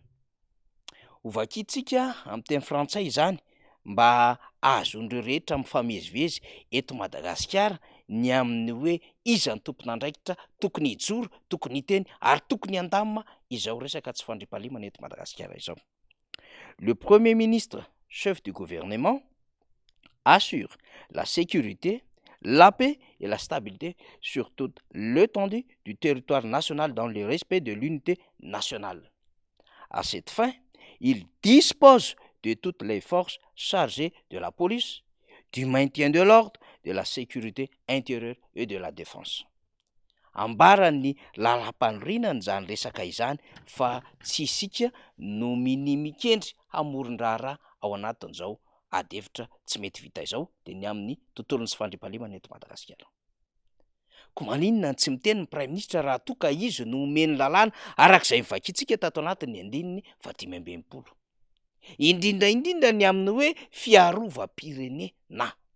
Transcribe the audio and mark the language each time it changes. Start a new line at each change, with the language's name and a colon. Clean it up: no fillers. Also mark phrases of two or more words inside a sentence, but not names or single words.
Malagasy: Hovakitsika amin'ny teny frantsay izany mba ahazon'ireo rehetra mifamezivezy eto Madagasikara ny amin'ny hoe iza ny tompon'andraikitra tokony hijoro, tokony hiteny ary tokony handamina izao resaka tsy fandriam-pahalemana eto Madagasikara izao.
French: Le Premier ministre, chef du gouvernement, assure la sécurité, la paix et la stabilité sur toute l'étendue du territoire national dans le respect de l'unité nationale. À cette fin, il dispose de toutes les forces chargées de la police, du maintien de l'ordre, de la sécurité intérieure et de la défense.
Malagasy: Ambarany lalam-panorinana izany resaka izany fa tsy isika no minimikendry hamoron-draharaha ao anatin'izao ady-hevitra tsy mety vita izao dia ny amin'ny tontolon'ny tsy fandriam-pahalemana eto Madagasikara. Ko maninona tsy miteny ny
French: Premier ministre
Malagasy: raha toa ka izy no omeny lalàna arak'izay mivakitsika tato anatin'ny andininy fahadimy amby enimpolo, indrindra indrindra ny amin'ny hoe fiarovam-pirenena.